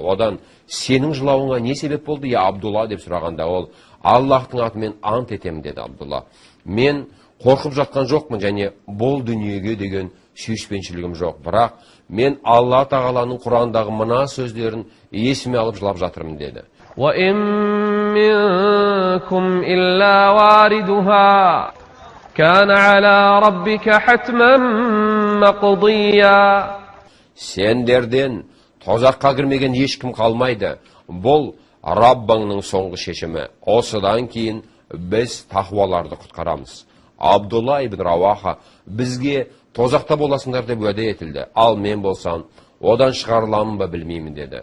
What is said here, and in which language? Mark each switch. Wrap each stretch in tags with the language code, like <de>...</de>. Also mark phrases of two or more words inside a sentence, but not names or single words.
<kk>Одан сенің жылауыңа не себеп болды, я Абдулла деп сұрағанда ол Аллахтың атымен ант етемін деді Абдулла. Мен қорқып жатқан жоқпын және бұл дүниеге деген сүйіспеншілігім жоқ. Бірақ мен Алла тағаланың Құрандағы мына сөздерін есіме алып жылап жатырмын деді.</kk> <ar>وَإِن مِّنكُمْ إِلَّا وَارِدُهَا كَانَ عَلَى رَبِّكَ حَتْمًا مَّقْضِيًّا.</ar> <kk>Сендерден тозаққа кірмеген ешкім қалмайды. Бұл Раббыңның соңғы шешімі. Осыдан кейін біз тақуаларды құтқарамыз. Абдулла ибн Раваха бізге тозақта боласыңдар деп уәде етілді. Ал мен болсам, одан шығарыламын ба білмеймін деді.</kk>